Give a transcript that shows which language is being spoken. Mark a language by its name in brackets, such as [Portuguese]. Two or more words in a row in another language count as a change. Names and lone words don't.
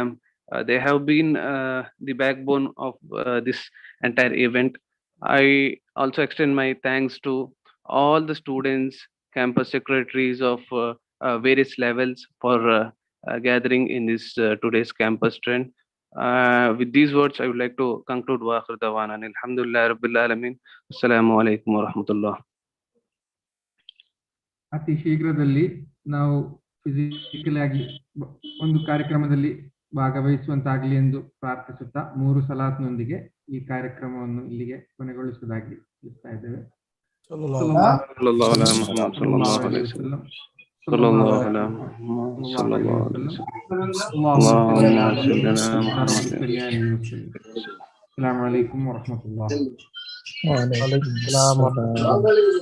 [English] They have been the backbone of this entire event. I also extend my thanks to all the students, campus secretaries of various levels for gathering in this today's campus trend. With these words, I would like to conclude [Arabic] وآخر دعوانا الحمد لله رب العالمين. السلام عليكم ورحمة الله. [Kannada] ಅತಿ ಶೀಘ್ರದಲ್ಲಿ ನಾವು ಫಿಸಿಕಲ್ ಆಗಿ ಒಂದು ಕಾರ್ಯಕ್ರಮದಲ್ಲಿ ಭಾಗವಹಿಸುವಂತಾಗಲಿ ಎಂದು ಪ್ರಾರ್ಥಿಸುತ್ತಾ 3 ಸಲಾತ್ನೊಂದಿಗೆ ಈ ಕಾರ್ಯಕ್ರಮವನ್ನು ಇಲ್ಲಿಗೆ ಕೊನೆಗೊಳಿಸುವುದಾಗಿ ತಿಳಿಸ್ತಾ ಇದ್ದೇವೆ. [Arabic] صلى الله عليه وسلم صلى الله عليه وسلم صلى الله عليه وسلم اللهم صل على محمد. السلام عليكم ورحمة الله. وعليكم السلام.